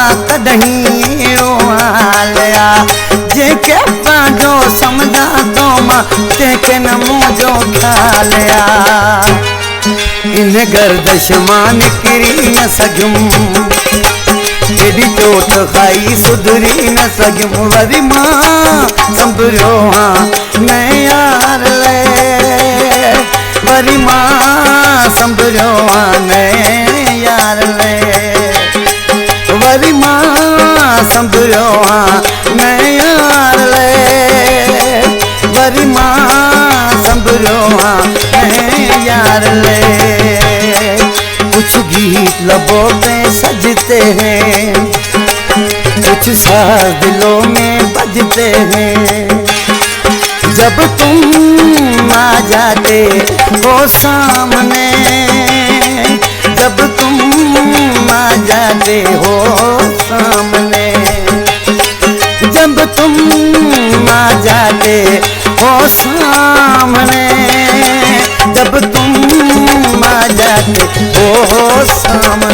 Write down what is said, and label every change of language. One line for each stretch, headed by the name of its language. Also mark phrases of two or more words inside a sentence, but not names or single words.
Sindhi: तॾहिं अहिड़ो हाल आ जेके पंहिंजो सम्झा तो मां तंहिंखे न मुंहिंजो ख़्याल आ इन गर्दश मां निकिरी न सघियुमि एॾी चोट खाई सुधरी न सघियुमि वरी मां संभरियो हाँ न यार ले वरी मां संभरियो हाँ न यार ले वरी मां संभरियो हाँ न यार ले वरी मां संभरियो हाँ न यार ले
Hindi: कुछ गीत लबों पे सजते हैं कुछ साज दिलों में बजते हैं जब तुम आ जाते हो सामने जब तुम आ जाते हो सामने जब तुम आ जाते हो सामने जब तुम आ जाते हो सामने